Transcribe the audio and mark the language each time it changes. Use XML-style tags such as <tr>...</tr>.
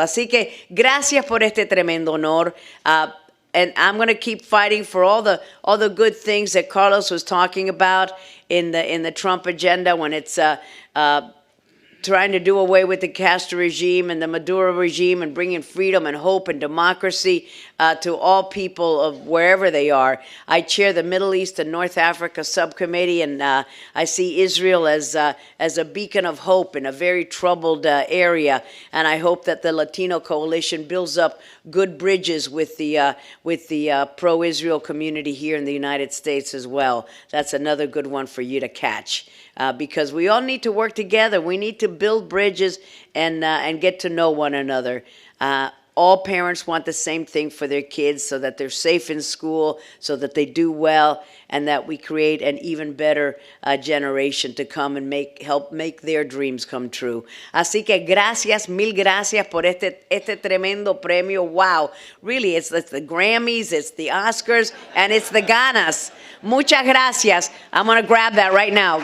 <es>Así que gracias por este tremendo honor.</es> <en>And I'm going to keep fighting for all the good things that Carlos was talking about in the Trump agenda when it's trying to do away with the Castro regime and the Maduro regime and bringing freedom and hope and democracy to all people of wherever they are. I chair the Middle East and North Africa subcommittee, and I see Israel as a beacon of hope in a very troubled area. And I hope that the Latino Coalition builds up good bridges with the pro-Israel community here in the United States as well. That's another good one for you to catch. Because we all need to work together. We need to build bridges and get to know one another. All parents want the same thing for their kids so that they're safe in school, so that they do well, and that we create an even better generation to come and help make their dreams come true.</en> <es>Así que gracias, mil gracias por este tremendo premio.</es> <en>Wow, really, it's the Grammys, it's the Oscars, and it's the Ganas.</en> <es>Muchas gracias.</es> <en>I'm going to grab that right now.</en>